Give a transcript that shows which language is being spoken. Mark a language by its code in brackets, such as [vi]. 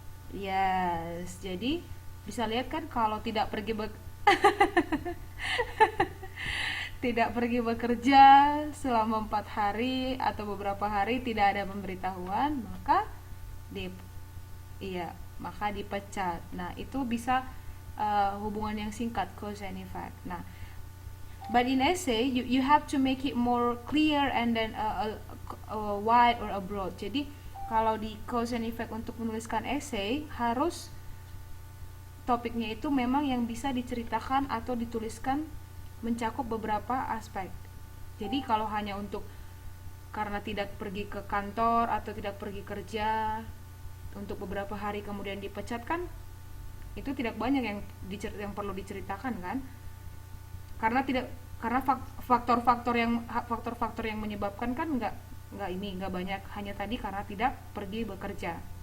[id] Yes, jadi bisa lihat kan, kalau tidak pergi bekerja selama 4 hari atau beberapa hari tidak ada pemberitahuan, di iya maka dipecat. Nah, itu bisa hubungan yang singkat, cause and effect. [en] Nah, but in essay you have to make it more clear and then wide or broad. [id] Jadi kalau di cause and effect untuk menuliskan essay, harus topiknya itu memang yang bisa diceritakan atau dituliskan mencakup beberapa aspek. Jadi kalau hanya untuk karena tidak pergi ke kantor atau tidak pergi kerja untuk beberapa hari kemudian dipecat, kan itu tidak banyak yang perlu diceritakan kan, karena faktor-faktor yang menyebabkan kan nggak banyak, hanya tadi karena tidak pergi bekerja.